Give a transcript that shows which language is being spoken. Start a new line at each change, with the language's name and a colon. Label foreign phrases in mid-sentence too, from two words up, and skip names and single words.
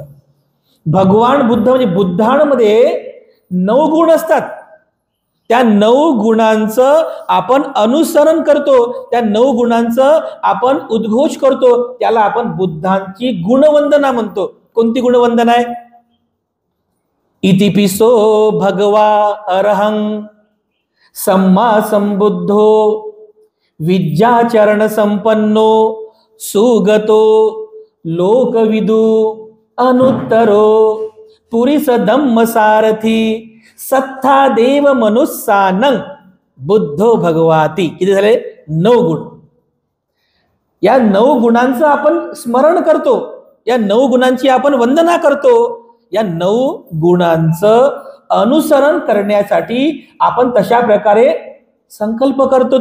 Marathi: भगवान बुद्ध म्हणजे बुद्धांमध्ये 9 गुण असतात, त्या 9 गुणांचं आपण अनुसरण करतो, त्या 9 गुणांचं आपण उद्घोष करतो, त्याला आपण बुद्धांची गुणवंदना म्हणतो. कोणती गुणवंदना आहे,
Pali: इतिपिसो भगवा अरहं सम्मा संबुद्धो विद्याचरण संपन्नो सुगतो लोकविदु अनुत्तरो पुरीस धम्म सारथी सत्ता देव मनुस्सानं बुद्धो भगवाती.
Marathi: किती झाले, 9 गुण. या 9 गुणांचं आपण स्मरण करतो, या 9 गुणांची आपण वंदना करतो. या 9 गुणांचं अनुसरण करण्यासाठी आपण तशा प्रकारे संकल्प करतो.